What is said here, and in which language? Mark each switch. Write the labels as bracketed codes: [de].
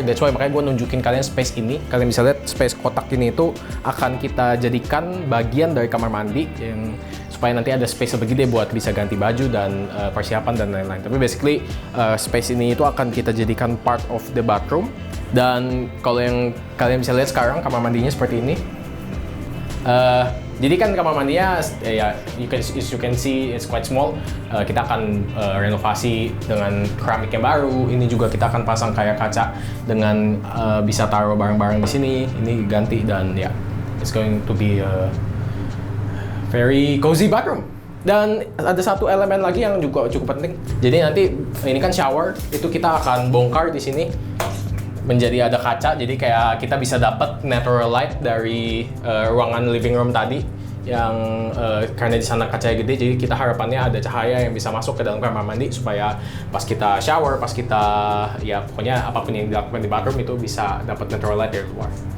[en] That's why [id] makanya gue nunjukin kalian space ini. Kalian bisa lihat space kotak ini itu akan kita jadikan bagian dari kamar mandi yang supaya nanti ada space lebih gede buat bisa ganti baju dan persiapan dan lain-lain. Tapi basically space ini itu akan kita jadikan [en] part of the bathroom. [id] Dan kalau yang kalian bisa lihat sekarang kamar mandinya seperti ini. Jadi kan kamar mandinya ya [en] you can see it's quite small. [id] Kita akan renovasi dengan keramik yang baru. Ini juga kita akan pasang kayak kaca dengan bisa taruh barang-barang di sini. Ini ganti dan ya [en] it's going to be a very cozy bathroom. [id] Dan ada satu elemen lagi yang juga cukup penting. Jadi nanti ini kan shower, itu kita akan bongkar di sini menjadi ada kaca, jadi kayak kita bisa dapat natural light dari ruangan living room tadi yang karena di sana kacanya gede, jadi kita harapannya ada cahaya yang bisa masuk ke dalam kamar mandi supaya pas kita shower, pas kita ya pokoknya apapun yang dilakukan di bathroom itu bisa dapat natural light dari luar.